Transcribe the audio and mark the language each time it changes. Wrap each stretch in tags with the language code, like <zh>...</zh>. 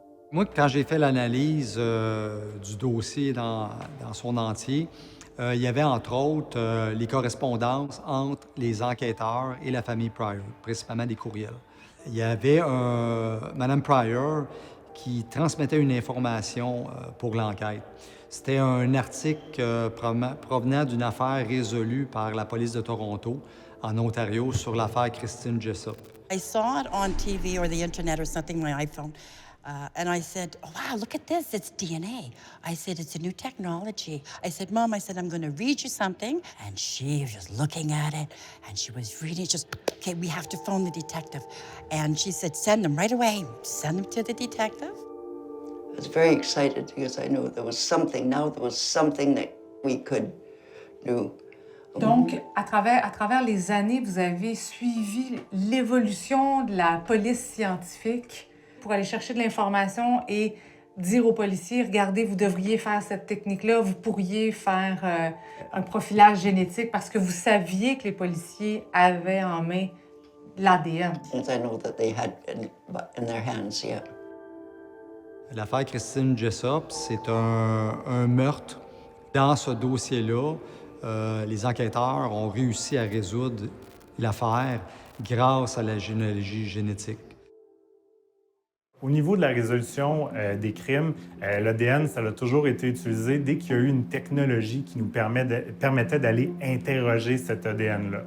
<fr>Moi, quand j'ai fait l'analyse du dossier dans son entier, il y avait entre autres les correspondances entre les enquêteurs et la famille Pryor, principalement des courriels. Il y avait Mme Pryor qui transmettait une information pour l'enquête. C'était un article provenant d'une affaire résolue par la police de Toronto, en Ontario, sur l'affaire Christine Jessup.</fr> <en>I saw it on TV or the internet or something, my iPhone, and I said, oh, wow, look at this, it's DNA. I said, it's a new technology. I said, Mom, I said, I'm going to read you something. And she was just looking at it, and she was reading it, just, okay, we have to phone the detective. And she said, send them right away. Send them to the detective. I was very excited because I knew there was something that we could do.</en> <fr>Donc, à travers les années, vous avez suivi l'évolution de la police scientifique pour aller chercher de l'information et dire aux policiers, regardez, vous devriez faire cette technique-là, vous pourriez faire un profilage génétique parce que vous saviez que les policiers avaient en main l'ADN.</fr> <en>As I know that they had in their hands, yeah.</en> <fr>L'affaire Christine Jessup, c'est un meurtre. Dans ce dossier-là, les enquêteurs ont réussi à résoudre l'affaire grâce à la généalogie génétique. Au niveau de la résolution des crimes, l'ADN, ça a toujours été utilisé dès qu'il y a eu une technologie qui nous permettait d'aller interroger cet ADN-là.</fr>